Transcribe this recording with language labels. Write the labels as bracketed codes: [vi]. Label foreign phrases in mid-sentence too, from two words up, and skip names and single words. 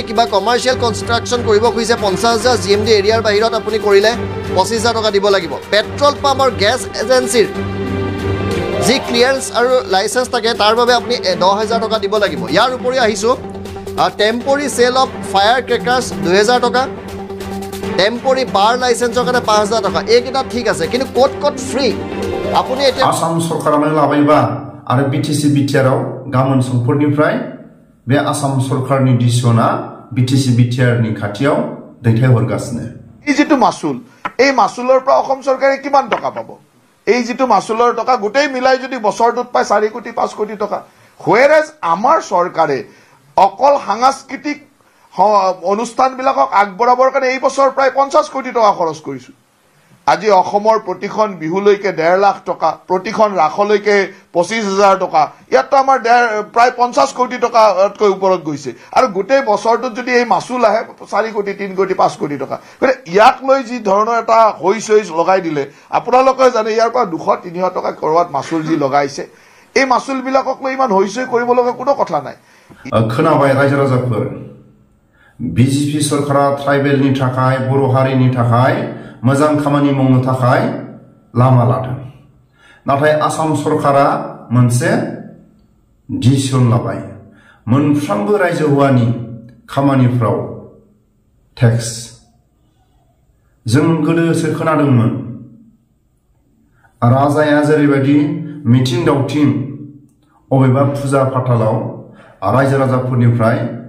[as] কিবা [en] commercial construction [as] কৰিব খুজিছে ৫০,০০০ [en] GMD area [as] বাহিৰত আপুনি কৰিলে ২৫,০০০ টকা দিব লাগিব [en] petrol pump [as] আৰু [en] gas agency [as] যি ক্লিয়াৰেন্স আৰু লাইচেঞ্চ থাকে তাৰ বাবে আপুনি ১০,০০০ টকা দিব লাগিব ইয়াৰ উপৰি আহিছোঁ [en] temporary sale of fire crackers [as] ২,০০০ টকা [en] temporary bar license [as] কাৰণে ৫,০০০ টকা এইকেইটা ঠিক আছে কিন্তু ক'ত ফ্ৰী আপুনি এতিয়া [brx] आसाम सरकारानो लाबायबा आरो बिटिसि बिटिआरआव गामोन समफोरनिफ्राय बे आसाम सरकारनि डिसिसना बिटिसि बिटिआरनि खाथियाव दैथायहरगासिनो [as] এই যেটো মাসুল এই মাসুলৰ পৰা অসম চৰকাৰে কিমান টকা পাব এই যেটো মাসুলৰ টকা গোটেই মিলাই যদি বছৰটোত পায় 4 কোটি 5 কোটি টকা হোৱেৰেজ আমাৰ চৰকাৰে অকল সাংস্কৃতিক অনুষ্ঠানবিলাকক আগবঢ়াবৰ কাৰণে এই বছৰ প্ৰায় 50 কোটি টকা খৰচ কৰিছো আজি অসমৰ প্ৰতিখন বিহুলৈকে 1.5 লাখ টকা প্ৰতিখন ৰাখলৈকে 25,000 টকা ইয়াত আমাৰ প্ৰায় 50 কোটি টকাতকৈ ওপৰত গৈছে আৰু গোটেই বছৰটোত যদি এই মাসুল আহে 4 কোটি 3 কোটি 5 কোটি টকা মানে ইয়াক লৈ যি ধৰণৰ এটা হৈছৈ লগাই দিলে আপোনালোকে জানে ইয়াৰ পৰা 200-300 টকা কৰবাত মাসুল যি লগাইছে এই মাসুল বিলাকক লৈ ইমান হৈছৈ কৰিব লগা কোনো কথা নাই [brx] खोनाबाय रायजो राजाफोर बिजेपि सरकारा ट्राइबेलनि थाखाय बर' हारिनि थाखाय मोजां खामानि मावनो थाखाय लामा लादों नाथाय आसाम सरकारा मोनसे डिसिसन लाबाय मोनफ्रोमबो रायजो हुवानि खामानिफ्राव टेक्स जों गोदोसो खोनादोंमोन राजाया जेरैबायदि मिथिं दावथिं अबेबा फुजा फाथालाव रायजो राजाफोरनिफ्राय